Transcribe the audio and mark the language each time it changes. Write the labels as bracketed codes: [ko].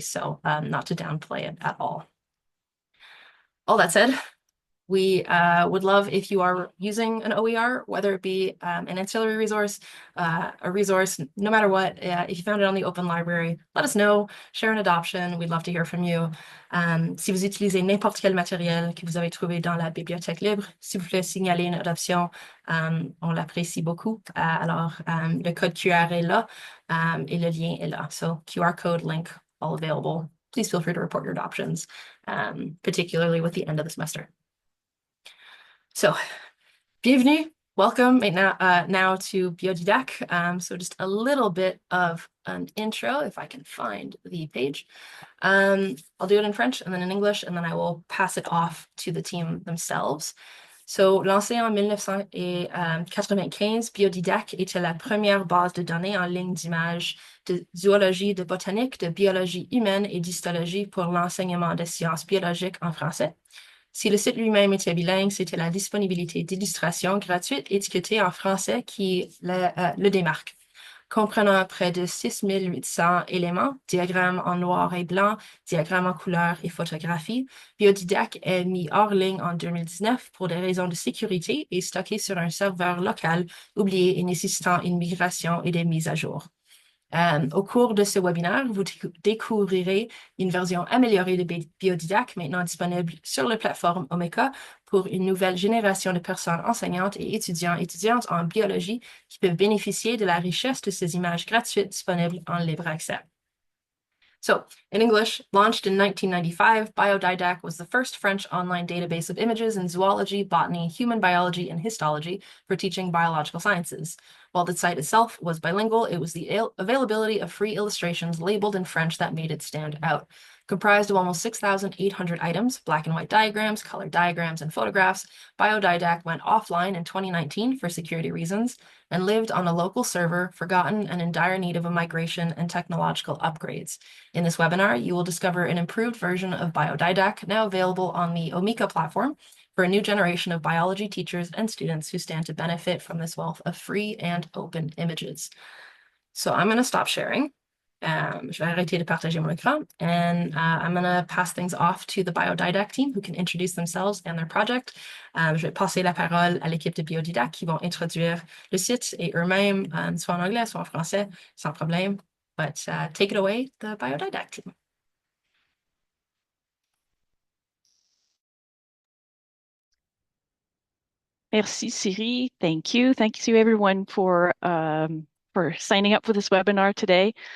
[en] So not to downplay it at all. All that said, we would love if you are using an OER, whether it be an ancillary resource, a resource, no matter what. If you found it on the Open Library, let us know, share an adoption. We'd love to hear from you. [fr] Si vous utilisez n'importe quel matériel que vous avez trouvé dans la bibliothèque libre, s'il vous plaît, signalez une adoption. On l'apprécie beaucoup. Alors, le code QR est là et le lien est là. [en] So QR code, link, all available. Please feel free to report your adoptions, particularly with the end of the semester. So, [fr] bienvenue, [en] welcome now to BIODIDAC. So just a little bit of an intro, if I can find the page. I'll do it in French and then in English, and then I will pass it off to the team themselves. [fr] So, lancé en 1995, BIODIDAC était la première base de données en ligne d'images de zoologie, de botanique, de biologie humaine et d'histologie pour l'enseignement des sciences biologiques en français. Si le site lui-même était bilingue, c'était la disponibilité d'illustrations gratuites étiquetées en français qui le démarque. Comprenant près de 6800 éléments, diagrammes en noir et blanc, diagrammes en couleur et photographies, BIODIDAC est mis hors ligne en 2019 pour des raisons de sécurité et stocké sur un serveur local oublié et nécessitant une migration et des mises à jour. Au cours de ce webinaire, vous découvrirez une version améliorée de BIODIDAC maintenant disponible sur la plateforme Omeka pour une nouvelle génération de personnes enseignantes et étudiantes en biologie qui peuvent bénéficier de la richesse de ces images gratuites disponibles en libre accès. [en] So, in English, launched in 1995, BIODIDAC was the first French online database of images in zoology, botany, human biology, and histology for teaching biological sciences. While the site itself was bilingual, it was the availability of free illustrations labeled in French that made it stand out. Comprised of almost 6,800 items, black and white diagrams, color diagrams, and photographs, BIODIDAC went offline in 2019 for security reasons and lived on a local server, forgotten and in dire need of a migration and technological upgrades. In this webinar, you will discover an improved version of BIODIDAC now available on the Omeka platform for a new generation of biology teachers and students who stand to benefit from this wealth of free and open images. So I'm going to stop sharing [fr] Je vais arrêter de partager mon écran. [en] And I'm going to pass things off to the BIODIDAC team who can introduce themselves and their project. [fr] Je vais passer la parole à l'équipe de BIODIDAC qui vont introduire le site et eux-mêmes, soit en anglais, soit en français, sans problème. [en] But take it away, the BIODIDAC team. [fr] Merci, [en] Siri. Thank you. Thank you everyone for signing up for this webinar today.